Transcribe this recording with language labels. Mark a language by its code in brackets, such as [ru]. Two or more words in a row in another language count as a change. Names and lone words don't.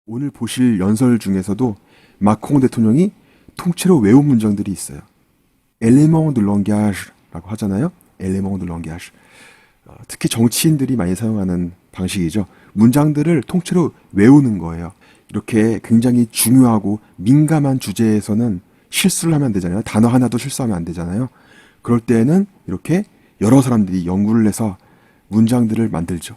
[ko] 오늘 보실 연설 중에서도 마크롱 대통령이 통째로 외운 문장들이 있어요. [fr] élément de langage [ko] 라고 하잖아요. [fr] élément de langage. [ko] 특히 정치인들이 많이 사용하는 방식이죠. 문장들을 통째로 외우는 거예요. 이렇게 굉장히 중요하고 민감한 주제에서는 실수를 하면 안 되잖아요. 단어 하나도 실수하면 안 되잖아요. 그럴 때에는 이렇게 여러 사람들이 연구를 해서 문장들을 만들죠.